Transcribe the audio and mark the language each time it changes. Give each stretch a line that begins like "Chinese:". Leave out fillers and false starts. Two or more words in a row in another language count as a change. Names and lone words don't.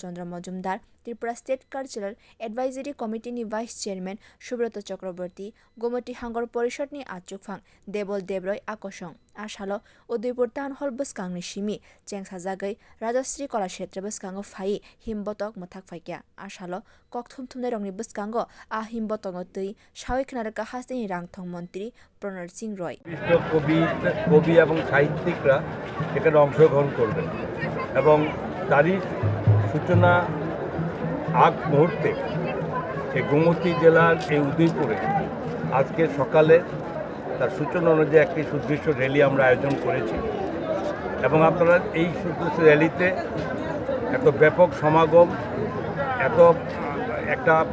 Kok Borok: Chandra Majumdar Tripura State Cultural Advisory Committee ni Vice Chairman Subrata Chakraborty Gomoti Hangor Porishadni Achukphang Debol Debroy Akosong Asalo Udaipur Town Hall Buskangni Shimi Chengsajagai Rajarshi Kalakshetra Buskango phai himbotok mothak phaikya Asalo kokthum thumnai rongni buskango a himbotongo tei sawi khnaraka hasteni rangthong montri Pranajit roy
Bangla: কবি এবং সাহিত্যিকরা এখানে অংশগ্রহণ করবেন এবং তারই সূচনা আগ মুহূর্তে এই গোমতী জেলার এই উদয়পুরে আজকে সকালে তার সূচনা অনুযায়ী একটি সুদৃশ্য র্যালি আমরা আয়োজন করেছি এবং আপনারা এই সুদৃশ্য র্যালিতে এত ব্যাপক সমাগম এত একটা